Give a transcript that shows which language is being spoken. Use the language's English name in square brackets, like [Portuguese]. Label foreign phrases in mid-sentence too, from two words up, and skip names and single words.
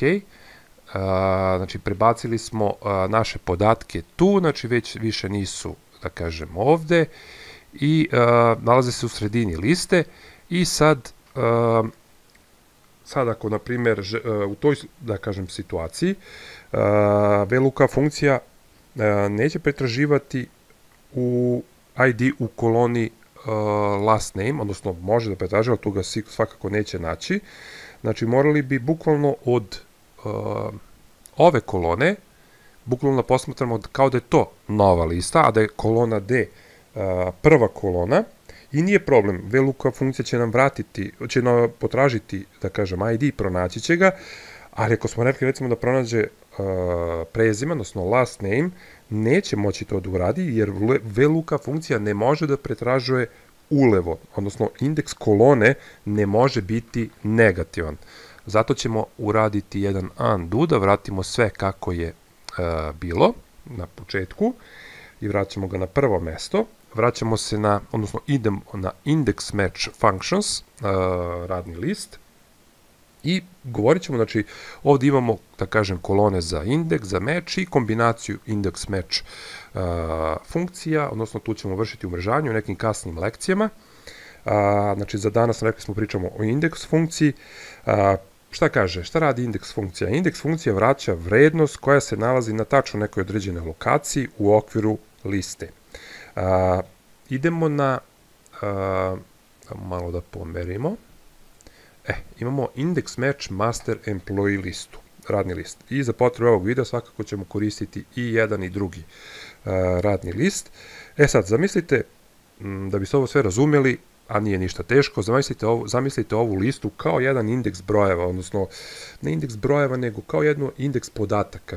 [Serbian] Znači prebacili smo naše podatke tu, znači već više nisu, da kažem, ovde i nalaze se u sredini liste. I sad ako, na primjer, u toj, da kažem, situaciji, VLOOKUP funkcija neće pretraživati u ID u koloni [English] last name, [Serbian] odnosno može da pretraživa, tu ga svakako neće naći. Znači, morali bi bukvalno od ove kolone, bukvalno posmatramo kao da je to nova lista, a da je kolona D prva kolona. I nije problem, VLOOKUP funkcija će nam vratiti, će nam potražiti, da kažem, ID, pronaći će ga, ali ako smo rekli recimo da pronađe prezime, odnosno [English] last name, [Serbian] neće moći to da uradi, jer VLOOKUP funkcija ne može da pretražuje ulevo, odnosno indeks kolone ne može biti negativan. Zato ćemo uraditi jedan undo, da vratimo sve kako je bilo na početku i vraćamo ga na prvo mesto. Vraćamo se na, odnosno idemo na [English] index match functions, [Serbian] radni list, i govorit ćemo, znači ovdje imamo, da kažem, kolone za indeks, za match i kombinaciju index match funkcija, odnosno tu ćemo vršiti umrežavanje u nekim kasnim lekcijama. Znači za danas, rekli smo, pričamo o indeks funkciji. Šta kaže, šta radi indeks funkcija? Indeks funkcija vraća vrednost koja se nalazi na tačno nekoj određenoj lokaciji u okviru liste. Idemo na, malo da pomerimo, imamo index match master employee listu, radni list. I za potrebe ovog videa svakako ćemo koristiti i jedan i drugi radni list. Sad, zamislite, da biste ovo sve razumeli, a nije ništa teško, zamislite ovu listu kao jedan indeks brojeva, odnosno ne indeks brojeva, nego kao jedno indeks podataka.